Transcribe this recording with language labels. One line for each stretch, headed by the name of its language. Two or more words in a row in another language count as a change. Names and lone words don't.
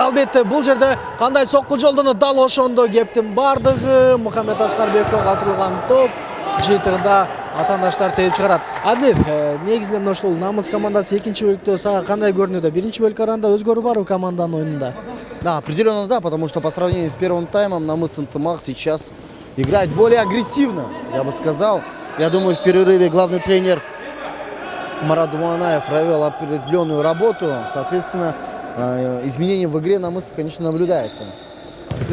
Kyrgyz: Албетте бул жерде кандай сокку жолдону дал ошондо кептин бардыгы. Мухаммед Аскарбековго калтырылган топ жыйынтыгында атаандаштар терип чыгарат. Адилев, негизинен ушул Намыс командасы экинчи бөлүктө сага кандай көрүнүүдө? Биринчи бөлүк арасында өзгөрүү барбы команданын оюнунда?
Russian: Да, определенно да, потому что по сравнению с первым таймом Намыс Ынтымак сейчас играет более агрессивно, я бы сказал. Я думаю, в перерыве главный тренер Марат Дуанаев провел определенную работу. Соответственно, изменения в игре Намыс, конечно, наблюдается.